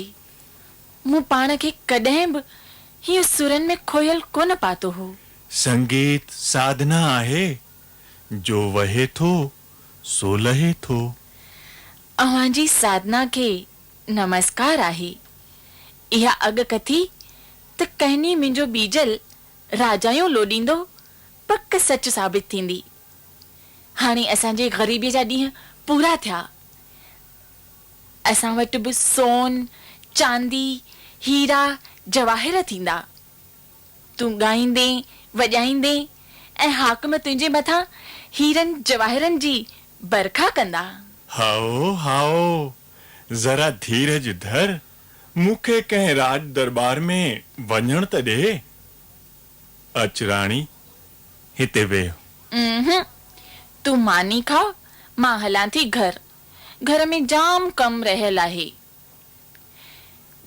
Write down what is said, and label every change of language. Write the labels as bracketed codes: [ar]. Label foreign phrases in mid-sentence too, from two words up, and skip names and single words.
[sd] मूं पाण खे कॾहिं बि हिय सुरन में खोयल कोन पातो हो। संगीत साधना आहे, जो वहे थो सो लहे थो। अवां जी साधना के नमस्कार आहे। इहा अग कथी त कहनी मुंहिंजो बीजल राजायूं लोॾींदो पक सच साबित थींदी। हाणे असांजे ग़रीबीअ जा ॾींहं पूरा थिया। असां वटि बि सोन चांदी हीरा जवाहिर थींदा। तूं ॻाईंदे वॼाईंदे ऐं हाकम तुंहिंजे मथां हीरनि जवाहिरनि जी बरखा कंदा। हाओ हाओ, जरा धीरज धर। मूंखे कंहिं राज दरबार में वञण त ॾे। अच राणी, हिते वेह। तूं मानी खा, मां हलां थी घर। घर में जाम कम रहियल आहे।